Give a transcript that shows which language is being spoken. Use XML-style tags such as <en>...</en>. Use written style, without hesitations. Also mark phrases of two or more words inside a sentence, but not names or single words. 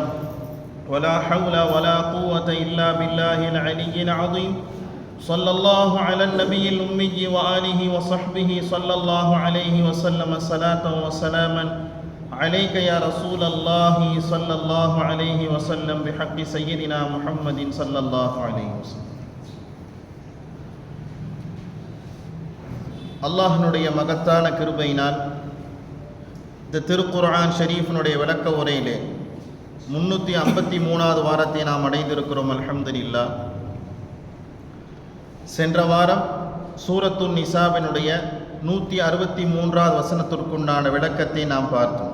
<ar>ولا حول ولا قوة إلا بالله العلي العظيم. صلى الله على النبي الأمي وآله وصحبه صلى الله عليه وسلم صلاة وسلاما عليك يا رسول الله صلى الله عليه وسلم بحق سيدنا محمد صلى الله عليه وسلم.</ar> <ta>அல்லாஹ்னுடைய மகத்தான கிருபையினால் இந்த திருக்குர்ஆன் ஷரீஃபினுடைய விளக்க உரையிலே 353வது வாரத்தை நாம் அடைந்திருக்கிறோம்.</ta> <ar>الحمد لله.</ar> <ta>சென்ற வாரம் சூரத்துன் நிசாவினுடைய 163வது வசனத்திற்குண்டான விளக்கத்தை நாம் பார்த்தோம்.</ta>